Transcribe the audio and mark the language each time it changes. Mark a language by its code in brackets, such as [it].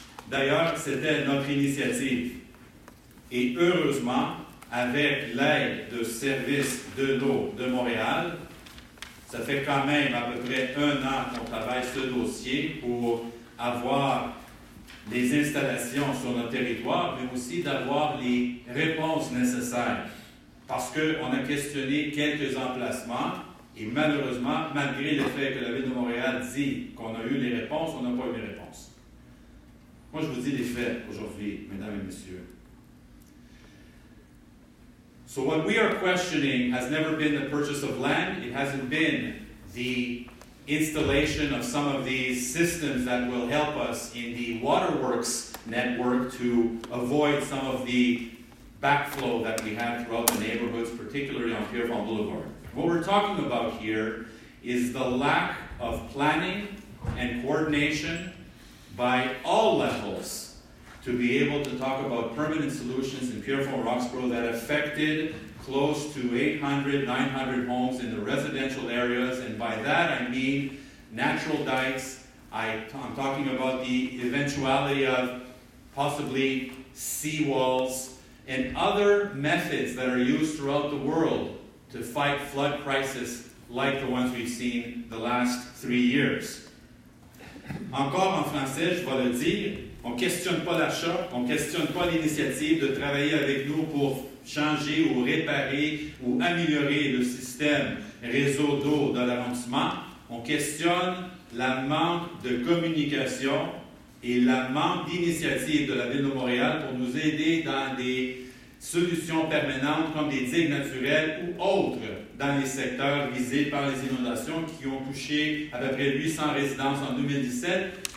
[fr] D'ailleurs, c'était notre initiative. Et heureusement, avec l'aide de services de l'eau de Montréal, ça fait quand même à peu près 1 an qu'on travaille ce dossier pour avoir les installations sur notre territoire, mais aussi d'avoir les réponses nécessaires. Parce qu'on a questionné quelques emplacements et malheureusement, malgré le fait que la Ville de Montréal dit qu'on a eu les réponses, on n'a pas eu les réponses. Moi, je vous dis les faits aujourd'hui, mesdames et messieurs. [en] So what we are questioning has never been the purchase of land. It hasn't been the installation of some of these systems that will help us in the waterworks network to avoid some of the backflow that we have throughout the neighborhoods, particularly on Pierrefonds Boulevard. What we're talking about here is the lack of planning and coordination by all levels to be able to talk about permanent solutions in Pierrefonds Roxborough that affected close to 800, 900 homes in the residential areas. And by that I mean natural dikes. I'm talking about the eventuality of possibly seawalls and other methods that are used throughout the world to fight flood crisis like the ones we've seen the last 3 years. [fr] Encore en français, je vais le dire, on ne questionne pas l'achat, on ne questionne pas l'initiative de travailler avec nous pour changer ou réparer ou améliorer le système réseau d'eau de l'arrondissement. On questionne la manque de communication et la manque d'initiative de la Ville de Montréal pour nous aider dans des solutions permanentes comme des digues naturelles ou autres dans les secteurs visés par les inondations qui ont touché à peu près 800 résidences en 2017.